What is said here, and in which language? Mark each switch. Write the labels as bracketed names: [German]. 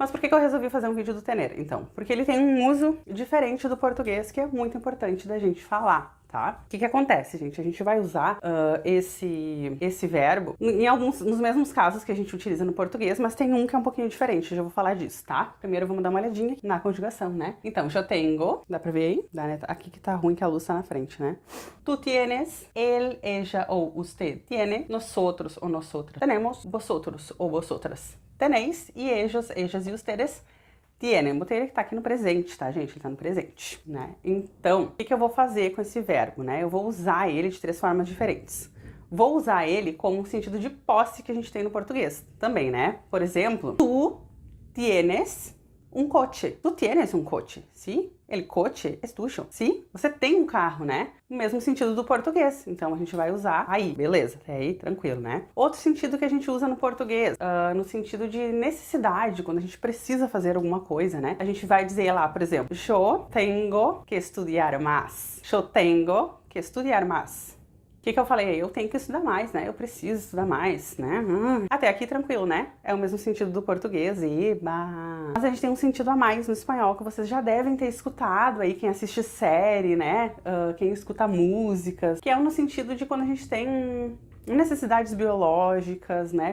[Portuguese] Mas por que eu resolvi fazer um vídeo do tener, então? Porque ele tem um uso diferente do português, que é muito importante da gente falar. Tá? O que acontece, gente? A gente vai usar esse verbo nos mesmos casos que a gente utiliza no português, mas tem um que é um pouquinho diferente, já vou falar disso, tá? Primeiro vamos dar uma olhadinha na conjugação, né? Então, eu tenho, dá pra ver aí? Dá, né? Aqui que tá ruim que a luz tá na frente, né? [Spanish] Tu tienes, él, ella ou usted tiene, nosotros ou nosotras tenemos, vosotros ou vosotras tenéis, e ellos, ellas e ustedes tienen. [Portuguese] Botei ele que tá aqui no presente, tá, gente? Ele tá no presente, né? Então, o que eu vou fazer com esse verbo, né? Eu vou usar ele de 3 formas diferentes. Vou usar ele como um sentido de posse que a gente tem no português também, né? Por exemplo, [Spanish] tu tienes um coche. Tu tienes um coche, ¿sí? El coche es tuyo, ¿sí? [Portuguese] Você tem um carro, né? No mesmo sentido do português. Então a gente vai usar aí, beleza? Até aí, tranquilo, né? Outro sentido que a gente usa no português, no sentido de necessidade, quando a gente precisa fazer alguma coisa, né? A gente vai dizer lá, por exemplo, [Spanish] yo tengo que estudiar más. Yo tengo que estudiar más. [Portuguese] O que eu falei? Eu tenho que estudar mais, né? Eu preciso estudar mais, né? Até aqui tranquilo, né? É o mesmo sentido do português, eba! Mas a gente tem um sentido a mais no espanhol que vocês já devem ter escutado aí, quem assiste série, né? Quem escuta músicas, que é no sentido de quando a gente tem necessidades biológicas, né?